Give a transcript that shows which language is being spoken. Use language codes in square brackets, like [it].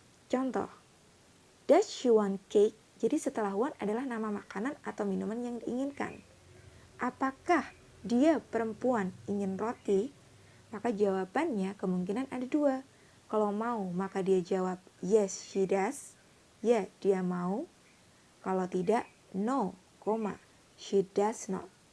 [id] Contoh, [en] does she want cake? [id] Jadi setelah want adalah nama makanan atau minuman yang diinginkan. Apakah dia perempuan ingin roti? Maka jawabannya kemungkinan ada 2. Kalau mau, maka dia jawab [en] yes, she does. [id] Ya, dia mau. Kalau tidak, [en] no, she does not.